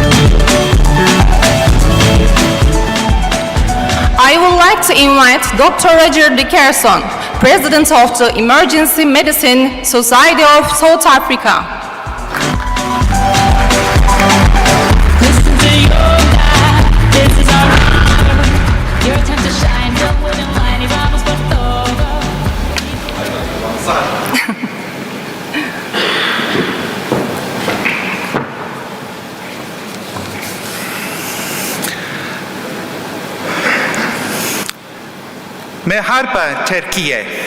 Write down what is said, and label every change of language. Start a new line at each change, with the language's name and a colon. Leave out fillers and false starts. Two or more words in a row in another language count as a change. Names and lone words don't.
English: I would like to invite Dr. Roger Dickerson, President of the Emergency Medicine Society of South Africa. Listen to your life, this is our hour. Your time to shine, don't wait in line,
Spanish: y vamos por todo.
Turkish: Merhaba Türkiye.